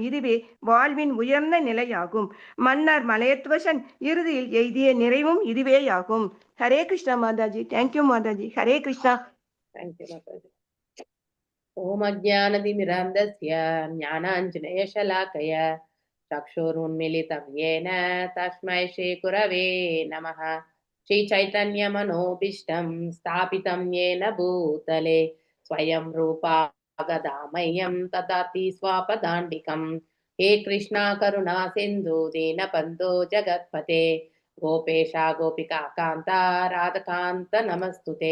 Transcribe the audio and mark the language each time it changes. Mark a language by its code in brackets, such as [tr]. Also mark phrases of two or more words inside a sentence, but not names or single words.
[ta] இதுவே வாழ்வின் உயர்ந்த நிலையாகும். மன்னர் மலையத்வசன் இறுதியில் எய்திய நிறைவும் இதுவேயாகும். ஹரே கிருஷ்ணா மாதாஜி. [en] thank you [ta] மாதாஜி. ஹரே கிருஷ்ணா. [en] thank you [sa] மாதாஜி. ओम् अज्ञानतिमिरान्धस्य ஞானாஞ்சனேயशलाकय चक्षुरुन्मीलितं येन तस्मै श्रीगुरवे नमः. श्रीचैतन्यमनोभीष्टं स्थापितं येन भूतले स्वयं रूपा गदामह्यं ददाति स्वापदाण्डिकं. हे कृष्णा करुणा सिन्धु दीनबन्धो जगत्पते गोपेशा गोपिका कान्ता राधकान्त नमस्तुते.